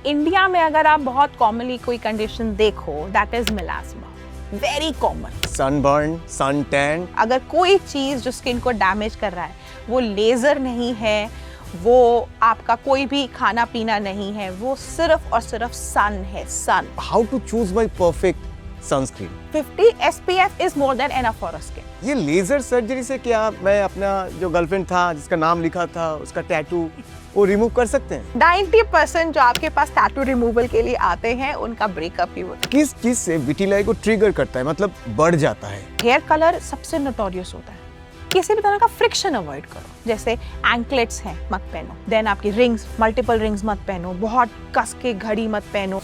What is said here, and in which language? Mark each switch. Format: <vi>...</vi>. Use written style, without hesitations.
<hi>India में अगर आप बहुत कॉमनली कोई कंडीशन देखो,</hi> <en>That is melasma, very common.</en> <hi>Sunburn, sun tan. अगर कोई चीज जो स्किन को डैमेज कर रहा है वो लेजर नहीं है, वो आपका कोई भी खाना पीना नहीं है, वो सिर्फ और सिर्फ सन है, सन।</hi> <en>How to choose my perfect sunscreen? 50 SPF is more than enough for a skin.</en> <hi>ये लेजर सर्जरी से क्या मैं अपना जो गर्लफ्रेंड था जिसका नाम लिखा था उसका टैटू वो रिमूव कर सकते हैं? 90% जो आपके पास टैटू रिमूवल के लिए आते हैं उनका ब्रेकअप ही होता है। किस चीज से विटिलाइगो ट्रिगर करता है, मतलब बढ़ जाता है? हेयर कलर सबसे नोटोरियस होता है। किसी भी तरह का फ्रिक्शन अवॉइड करो, जैसे एंकलेट्स हैं मत पहनो, देन आपकी रिंग्स, मल्टीपल रिंग्स मत पहनो, बहुत कस के घड़ी मत पहनो।</hi>